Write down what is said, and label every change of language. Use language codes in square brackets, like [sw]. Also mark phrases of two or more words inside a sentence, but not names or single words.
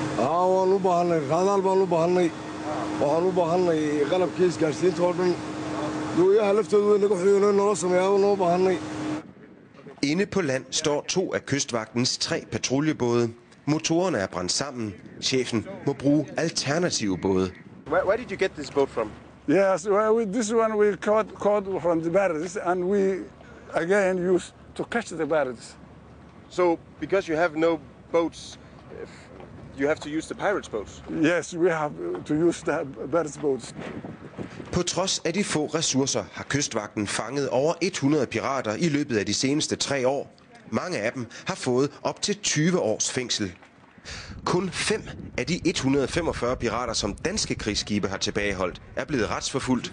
[da] Inde på land står 2 af kystvagtens 3 patruljebåde. Motorerne er brændt sammen. Chefen må bruge alternative både. [en] Where did you get this boat from? Yes, this one we caught from the pirates, and we again used to catch the pirates. So, because you have no boats, you have to use the pirates' boats? Yes, we have to use the pirates' boats. [da] På trods af de få ressourcer har kystvagten fanget over 100 pirater i løbet af de seneste 3 år. Mange af dem har fået op til 20 års fængsel. Kun 5 af de 145 pirater, som danske krigsskibe har tilbageholdt, er blevet retsforfulgt.